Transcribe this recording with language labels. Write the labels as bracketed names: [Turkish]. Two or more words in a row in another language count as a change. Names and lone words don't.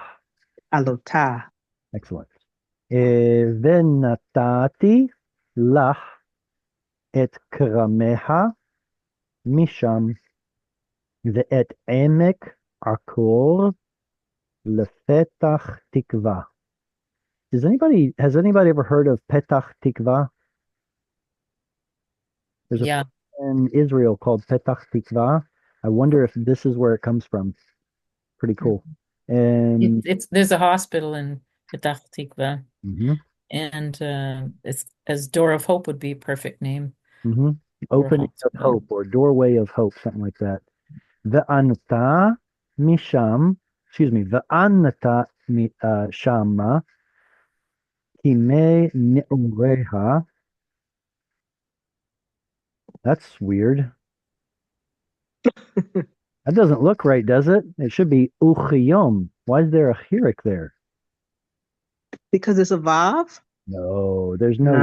[English] Alota. Excellent. [Hebrew] ונתתי לך את כרמך משם ואת עמק עקור לפתח תקווה. [English] Has anybody ever heard of Petach Tikva? There's a Yeah. place in Israel called Petach Tikva. I wonder if this is where it comes from. Pretty cool. And There's a hospital in Petach Tikva, mhm, and it's as Door of Hope would be a perfect name for a opening of hospital. hope or doorway of hope, something like that. [Hebrew] וענתה משם, [English] excuse me, [Hebrew] וענתה שמה כימי נעוריה. [English] That's weird. That doesn't look right, does it? It should be uchiyom. Why is there a hirik there? Because it's a Vav? No, there's no way.